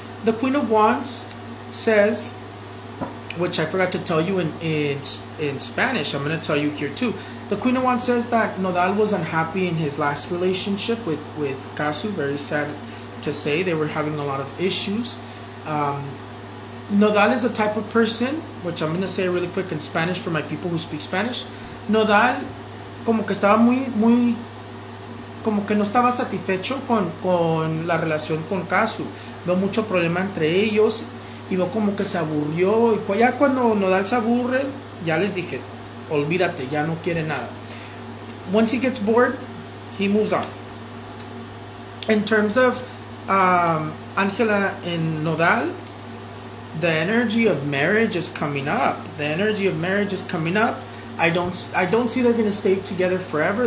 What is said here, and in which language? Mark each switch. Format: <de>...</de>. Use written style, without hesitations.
<en>The Queen of Wands says, which I forgot to tell you in Spanish, I'm going to tell you here too. The Queen of Wands says that Nodal was unhappy in his last relationship with Casu. Very sad to say. They were having a lot of issues. Nodal is a type of person, which I'm going to say really quick in Spanish for my people who speak Spanish.</en> <es>Nodal como que estaba muy como que no estaba satisfecho con la relación con Casu. Veo mucho problema entre ellos y veo como que se aburrió. Y ya cuando Nodal se aburre, ya les dije, olvídate, ya no quiere nada.</es> <en>Once he gets bored, he moves on. In terms of Angela and Nodal, the energy of marriage is coming up. The energy of marriage is coming up. I don't see they're going to stay together forever.</en>